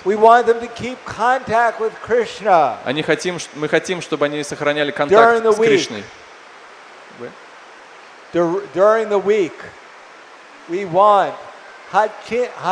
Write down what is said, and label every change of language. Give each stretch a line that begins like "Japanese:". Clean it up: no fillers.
English: We want them to keep contact with Krishna.
Russian: Мы хотим, чтобы они сохраняли контакт с Кришной.
English: During the week, we want hatim.